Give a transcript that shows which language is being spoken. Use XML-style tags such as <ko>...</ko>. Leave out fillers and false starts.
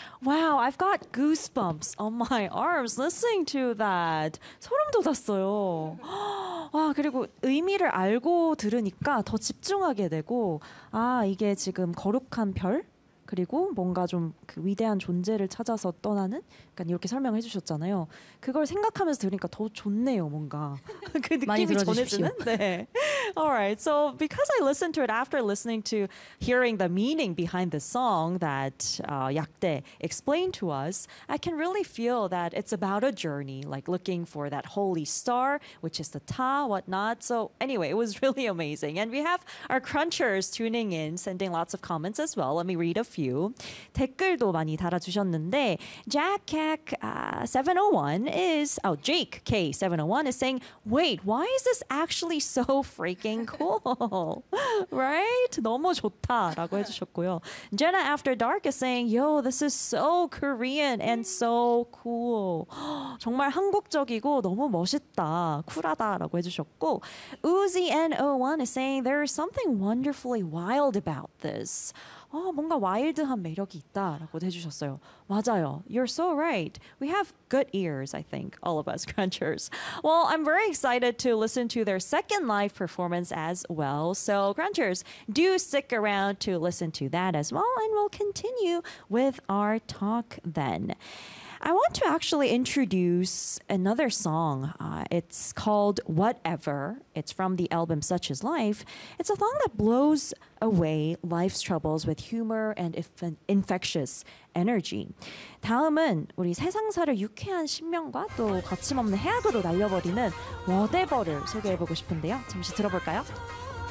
<en>Wow, I've got goosebumps on my arms listening to that.</en> <ko>소름 돋았어요. 와, 그리고 의미를 알고 들으니까 더 집중하게 되고 아, 이게 지금 거룩한 별? 그리고 뭔가 좀 그 위대한 존재를 찾아서 떠나는? 약간 이렇게 설명을 해주셨잖아요. 그걸 생각하면서 들으니까 더 좋네요, 뭔가. 그 느낌이 전해지는? 네.</ko> <en>Alright, so because I listened to it after listening to hearing the meaning behind the song that 약대 explained to us, I can really feel that it's about a journey, like looking for that holy star, which is the Ta, whatnot. So anyway, it was really amazing. And we have our crunchers tuning in, sending lots of comments as well. Let me read a few.</en> <ko>댓글도 많이 달아주셨는데,</ko> <en>Jake K701 is saying, wait, why is this actually so freaking cool? Right?</en> <ko>너무 좋다 라고 해주셨고요.</ko> <en>Jenna After Dark is saying, yo, this is so Korean and so cool.</en> <ko>정말 한국적이고 너무 멋있다, 쿨하다 라고 해주셨고,</ko> <en>Uzi N01 is saying, there is something wonderfully wild about this.</en> <ko>어, 뭔가 와일드한 매력이 있다라고 해주셨어요. 맞아요.</ko> <en>You're so right. We have good ears, I think, all of us crunchers. Well, I'm very excited to listen to their second live performance as well. So, crunchers, do stick around to listen to that as well, and we'll continue with our talk then. I want to actually introduce another song. It's called Whatever. It's from the album Such Is Life. It's a song that blows away life's troubles with humor and infectious energy.</en> <ko>다음은 우리 세상사를 유쾌한 신명과 또 거침없는 해악으로 날려버리는 Whatever를 소개해보고 싶은데요. 잠시 들어볼까요?</ko>